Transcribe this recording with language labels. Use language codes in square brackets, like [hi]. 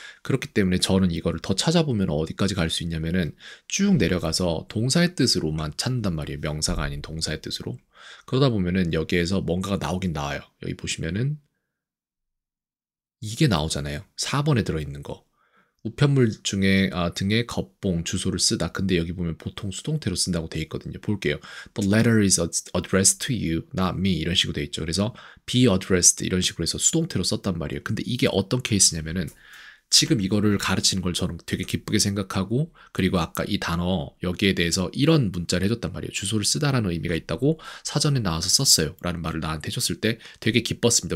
[ko] 그렇기 때문에 저는 이거를 더 찾아보면 어디까지 갈 수 있냐면은 쭉 내려가서 동사의 뜻으로만 찾는단 말이에요. 명사가 아닌 동사의 뜻으로. 그러다 보면은 여기에서 뭔가가 나오긴 나와요. 여기 보시면은 이게 나오잖아요. 4번에 들어있는 거. 우편물 중에 등에 겉봉 주소를 쓰다. 근데 여기 보면 보통 수동태로 쓴다고 돼 있거든요. 볼게요. [en] The letter is addressed to you, not me. [ko] 이런 식으로 돼 있죠. 그래서 be addressed 이런 식으로 해서 수동태로 썼단 말이에요. 근데 이게 어떤 케이스냐면은, 지금 이거를 가르치는 걸 저는 되게 기쁘게 생각하고, 그리고 아까 이 단어 여기에 대해서 이런 문자를 해줬단 말이에요. 주소를 쓰다라는 의미가 있다고 사전에 나와서 썼어요 라는 말을 나한테 해줬을 때 되게 기뻤습니다.